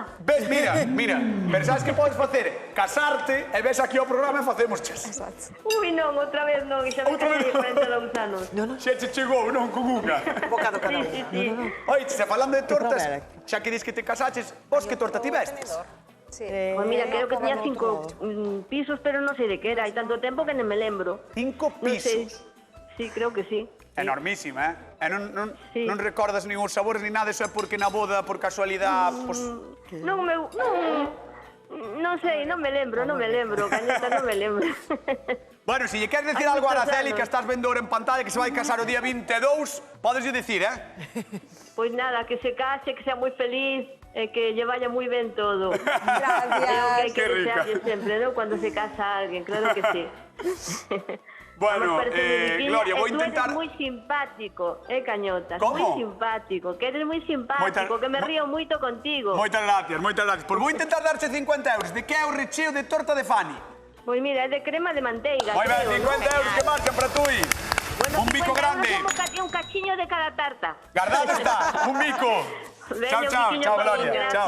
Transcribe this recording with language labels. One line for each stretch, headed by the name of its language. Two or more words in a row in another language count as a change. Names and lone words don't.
Galician: Ves, mira, pero sabes que podes facer? Casarte e ves aquí o programa e facemos ches. Ui, non, outra vez non, xa me Outra vez casei non. 42 anos. Xa che chegou, non, con unha. Bocado cada Sí, un. sí, sí. Oite, se falando de tortas, probar. xa que dis que te casaches, vos que torta tivestes?
Spanish: Pues mira, creo que tenía 5 pisos, pero no sé de qué era. Hay tanto tiempo que no me lembro. 5 No sé. pisos. Sí, creo que sí.
Galician: Enormísima, E Sí. non recordas nin os sabores ni nada, eso é porque na boda, por casualidade, pues...
Spanish: No sé, no me lembro, Cañeta, no me lembro.
Galician: Bueno, si lle queres decir Hai algo a moitos Araceli, anos. que estás vendo ahora en pantalla, que se vai casar o día 22, podes lle decir,
Spanish: Pues nada, que se case, que sea muy feliz, que lle vaya muy bien todo. Gracias. Creo que hay que Qué rica. desearle siempre, ¿no? Cuando se casa alguien, claro que sí. Bueno, Vamos, parece musiquilla. Gloria, voy a Tú intentar... eres muy simpático, Cañotas. ¿Cómo? Muy simpático, que eres muy simpático, que me río mucho contigo.
Galician: Moitas gracias, moitas gracias. Pois vou intentar darche 50 euros. De que é o recheo de torta de Fanny?
Spanish: Pues mira, es de crema de manteiga.
Galician: Moi ben, creo, 50 ¿no? euros que marchan para tú. Bueno, Un bico 50 euros grande. somos un cachiño de cada tarta. Guardado está, un bico. Venga, Chao, un chao, biquiño chao, para ti. Gloria. Chao.